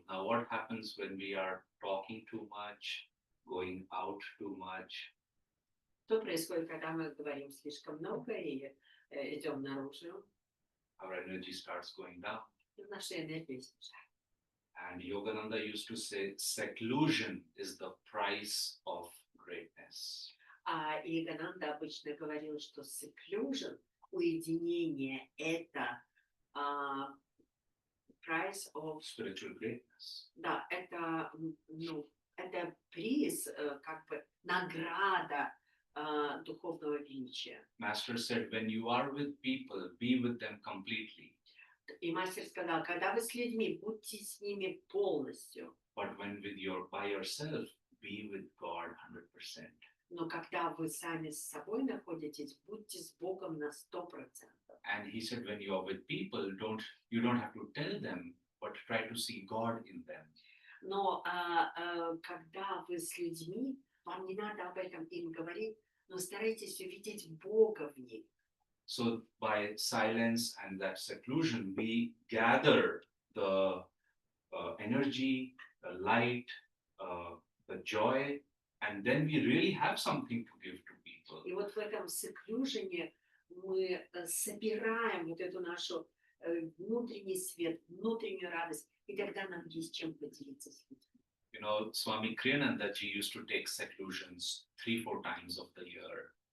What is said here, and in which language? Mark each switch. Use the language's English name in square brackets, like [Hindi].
[English] Now, what happens when we are talking too much, going out too much? [Russian] Что происходит, когда мы говорим слишком много и идем наружу, [English] Our energy starts going down. [Russian] и наша энергия снижается. [English] And Yogananda used to say, seclusion is the price of greatness. [Russian] А Иогананда обычно говорил, что seclusion, уединение, это [English] price of Spiritual greatness. [Russian] Да, это, ну, это приз, как бы награда духовного величия. [English] Master said, when you are with people, be with them completely. [Russian] И мастер сказал, когда вы с людьми, будьте с ними полностью. [English] But when by yourself, be with God 100%. [Russian] Но когда вы сами с собой находитесь, будьте с Богом на 100%. [English] And he said, when you are with people, you don't have to tell them, but try to see God in them. [Russian] Но когда вы с людьми, вам не надо об этом им говорить, но старайтесь увидеть Бога в них. [English] So by silence and that seclusion, we gather the energy, the light, the joy, and then we really have something to give to people. [Russian] И вот в этом секлюжене мы собираем вот эту нашу внутренний свет, внутреннюю радость, и тогда нам есть чем поделиться с людьми. [English] You know, Swami Kriyanandaji used to take seclusions 3-4 times of the year.